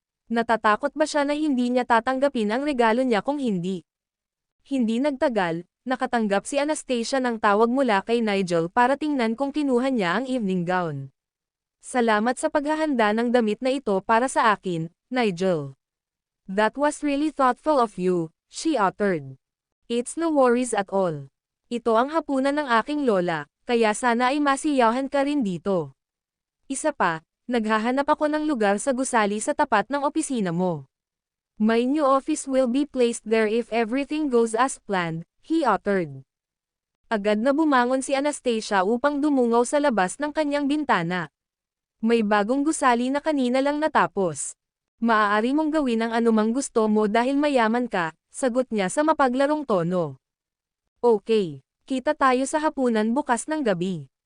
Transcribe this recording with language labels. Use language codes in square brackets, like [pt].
[tl] Natatakot ba siya na hindi niya tatanggapin ang regalo niya kung hindi? Hindi nagtagal, nakatanggap si Anastasia ng tawag mula kay Nigel para tingnan kung kinuha niya ang evening gown. Salamat sa paghahanda ng damit na ito para sa akin, Nigel. [en] That was really thoughtful of you, she uttered. It's no worries at all. [tl] Ito ang hapunan ng aking lola, kaya sana ay masiyahan ka rin dito. Isa pa, naghahanap ako ng lugar sa gusali sa tapat ng opisina mo. [en] My new office will be placed there if everything goes as planned, he uttered. [tl] Agad na bumangon si Anastasia upang dumungaw sa labas ng kanyang bintana. May bagong gusali na kanina lang natapos. Maaari mong gawin ang anumang gusto mo dahil mayaman ka, sagot niya sa mapaglarong tono. Okay, kita tayo sa hapunan bukas ng gabi.